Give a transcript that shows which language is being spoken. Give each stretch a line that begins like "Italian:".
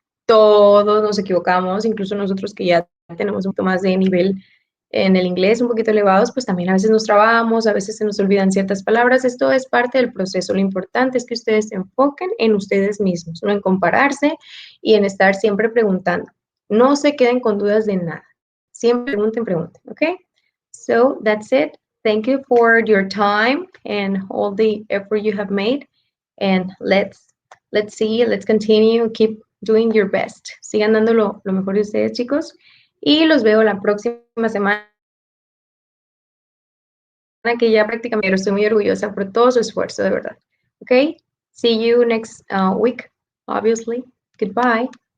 Spanish: Todos nos equivocamos, incluso nosotros que ya tenemos un poquito más de nivel en el inglés, un poquito elevados, pues también a veces nos trabamos, a veces se nos olvidan ciertas palabras. Esto es parte del proceso. Lo importante es que ustedes se enfoquen en ustedes mismos, no en compararse y en estar siempre preguntando. No se queden con dudas de nada. Siempre pregunten, ¿ok?
English: So that's it. Thank you for your time and all the effort you have made. And let's continue, keep doing your best.
Spanish: Sigan dando lo mejor de ustedes, chicos. Y los veo la próxima semana, que ya prácticamente estoy muy orgullosa por todo su esfuerzo, de verdad. Okay?
English: See you next week, obviously. Goodbye.